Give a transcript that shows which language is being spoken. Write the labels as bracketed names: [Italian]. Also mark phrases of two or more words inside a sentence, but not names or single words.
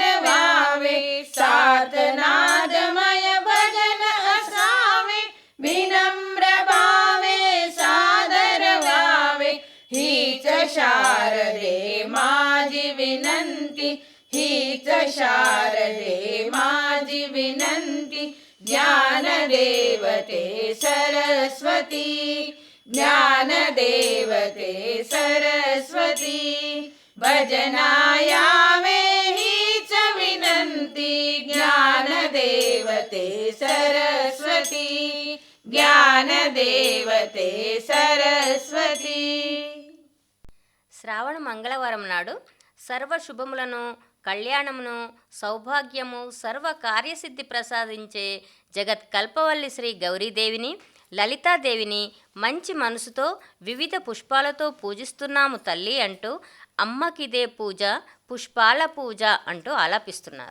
[Marathi] भावे, सार्थनादमय भजन असावे, विनम्र भावे सादर भावे, हीच शारदे माझी विनंती, हीच शारदे माझी विनंती, ज्ञानदेवते सरस्वती, ज्ञानदेवते सरस्वती, भजनायावे हीच विनंती, ज्ञानदेवते सरस्वती, ज्ञानदेवते सरस्वती. [Telugu] శ్రావణ మంగళవారం నాడు సర్వ శుభములను, కళ్యాణమును, సౌభాగ్యము, సర్వ కార్యసిద్ధి ప్రసాదించే జగత్ కల్పవల్లి శ్రీ గౌరీదేవిని, లలితాదేవిని మంచి మనసుతో వివిధ పుష్పాలతో పూజిస్తున్నాము తల్లి అంటూ అమ్మకిదే పూజ, పుష్పాల పూజ అంటూ ఆలాపిస్తున్నారు.